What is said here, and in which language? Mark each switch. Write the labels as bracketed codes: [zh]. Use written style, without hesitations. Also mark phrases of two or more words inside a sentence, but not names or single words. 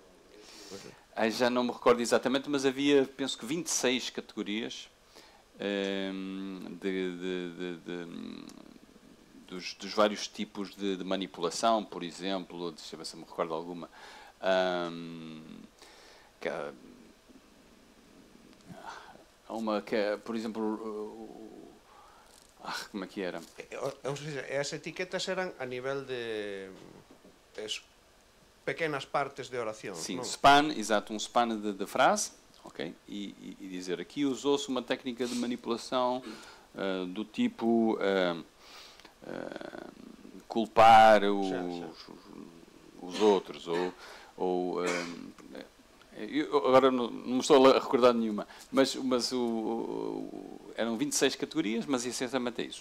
[pt] Já não me recordo exatamente, mas havia, penso que 26 categorias dos vários tipos de manipulação, por exemplo. Deixa eu ver se me recordo alguma. Uma que é, por exemplo, como é que era? Ou seja, [gl] as etiquetas eran a nivel de pequenas partes de oración. [pt] Sim, [gl] non? [pt] span, exato, um span de frase, ok? E dizer, aqui usou-se uma técnica de manipulação do tipo culpar os outros, ou Eu agora não me estou a recordar nenhuma, mas eram 26 categorias, mas essencialmente é isso.